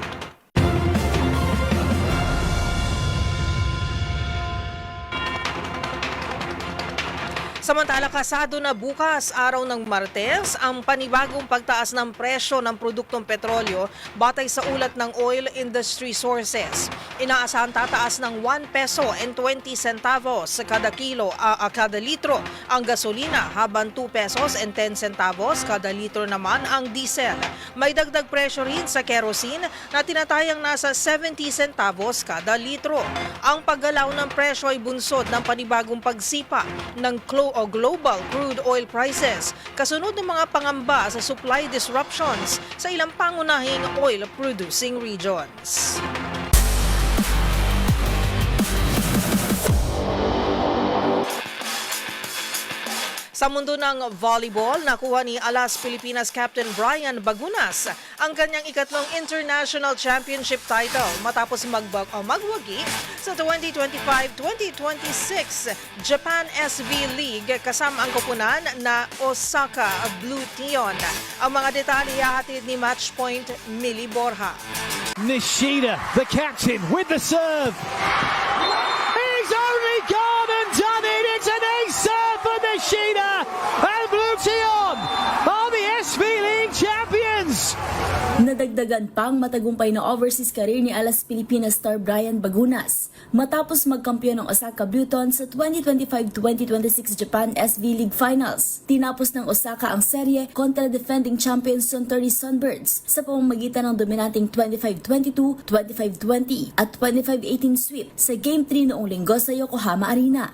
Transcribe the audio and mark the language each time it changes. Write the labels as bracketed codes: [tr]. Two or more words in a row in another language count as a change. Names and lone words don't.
[tl] Samantala, kasado na bukas, araw ng Martes, ang panibagong pagtaas ng presyo ng produktong petrolyo batay sa ulat ng [en] Oil Industry Sources. [tl] Inaasahan tataas ng [en] 1 peso and 20 centavos [tl] kada kada litro ang gasolina, habang [en] 2 pesos and 10 centavos [tl] kada litro naman ang diesel. May dagdag presyo rin sa kerosene na tinatayang nasa 70 centavos kada litro. Ang paggalaw ng presyo ay bunsod ng panibagong pagsipa ng [en] global crude oil prices, [tl] kasunod ng mga pangamba sa [en] supply disruptions [tl] sa ilang pangunahing [en] oil-producing regions. [tl] Sa mundo ng volleyball, nakuha ni Alas Pilipinas Captain Brian Bagunas ang kanyang ikatlong [en] international championship title [tl] matapos magwagi sa 2025-2026 Japan SV League kasama ang koponan na Osaka Blue Tion. Ang mga detalye ihahatid ni Matchpoint Millie Borja. [en] Nishida, the captain, with the serve. He's only gone and done it. It's an ace serve for Nishida. And Blue Tion are the SV League champions. [tl] Nadagdagan pang matagumpay na [en] overseas career [tl] ni Alas Pilipinas star Brian Bagunas matapos magkampiyon ng Osaka Blue Tion sa 2025-2026 Japan SV League Finals. Tinapos ng Osaka ang serye kontra [en] defending champions [tl] Suntory Sunbirds sa pamamagitan ng dominanting 25-22, 25-20 at 25-18 sweep sa Game 3 noong linggo sa Yokohama Arena.